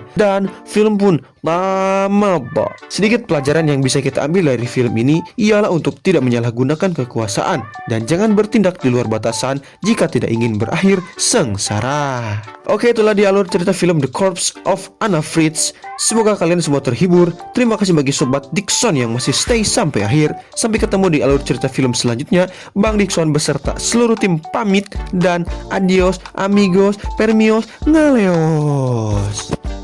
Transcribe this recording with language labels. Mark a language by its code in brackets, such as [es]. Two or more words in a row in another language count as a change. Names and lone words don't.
[id] Dan film pun lama banget. Sedikit pelajaran yang bisa kita ambil dari film ini ialah untuk tidak menyalahgunakan kekuasaan dan jangan bertindak di luar batasan jika tidak ingin berakhir sengsara. Oke, itulah di alur cerita film The Corpse of Anna Fritz. Semoga kalian semua terhibur. Terima kasih bagi Sobat Dickson yang masih stay sampai akhir. Sampai ketemu di alur cerita film selanjutnya. Bang Dickson beserta seluruh tim pamit dan [es] adios amigos, [id] permios, ngaleos.